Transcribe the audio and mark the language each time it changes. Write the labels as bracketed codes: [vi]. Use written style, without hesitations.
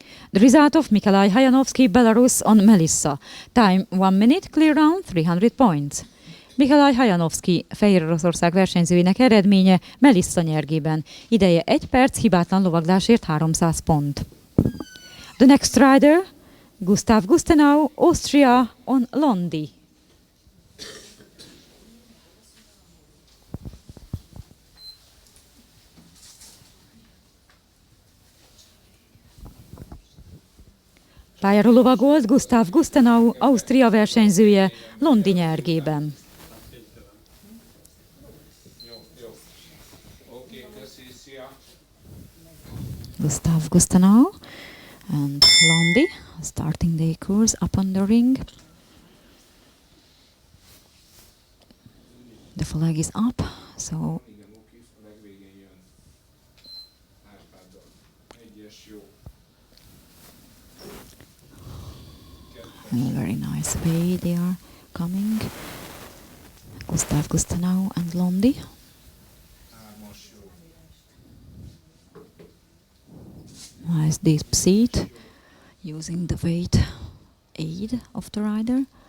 [en] The result of Mikolaj Hajanovski, Belarus, on Melissa. Time 1 minute, clear round, 300 points. [hu] Mikolaj Hajanovski, Fehér Oroszország versenyzőinek eredménye Melissa nyergében. Ideje 1 perc, hibátlan lovaglásért 300 pont. [en] The next rider, Gustav Gustenau, Austria, on Londi. [hu] Pályára lovagolt Gustav Gustenau, Ausztria versenyzője, Londi nyergében. [en] Gustav Gustanau and Londi starting their course up on the ring. The flag is up, so [hu] Igen, oké, a legvégén jön Árpáddal. Egyes, jó. [en] in a very nice way they are coming. Gustav Gustanau and Londi. [hu] Hármas, jó. [en] Nice deep seat using the weight aid of the rider.